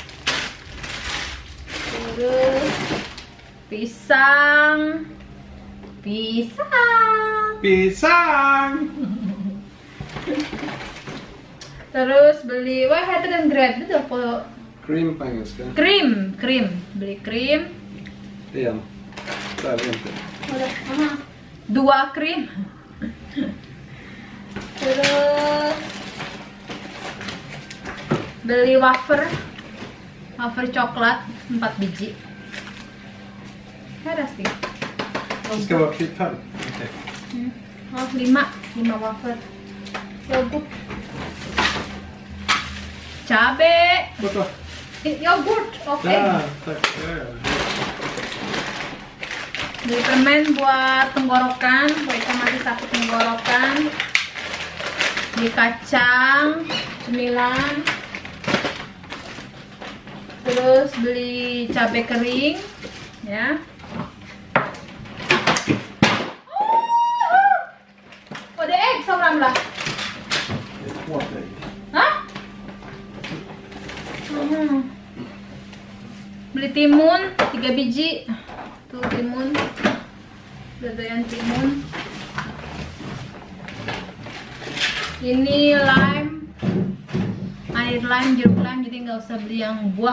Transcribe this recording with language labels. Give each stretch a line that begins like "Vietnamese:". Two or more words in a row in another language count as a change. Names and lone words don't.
Indonesian: Terus pisang. Terus beli dan bread itu apa?
Swedish: Cream på engelska.
Indonesian: Krim. Beli krim.
Swedish: Igen. Där är inte.
Indonesian: 2 krim. Terus beli wafer coklat 4 biji. Ada sih.
Swedish: Det ska vara klipp här. Okej.
Indonesian: Oh, 5 wafer. Yoghurt. Cabe. Borta. Yoghurt, oke.
Swedish: Där, tack. Ja.
Indonesian: Beli permen buat tenggorokan, Poeka masih sakit tenggorokan. Beli kacang cemilan. Terus beli cabai kering ya.
Swedish: Oh, det egg som ramlar.
Indonesian: Hah? Beli timun 3 biji. Tuh timun. Dodoyan timun. Ini lime, air lime, jeruk lime, jadi nggak usah beli yang buah.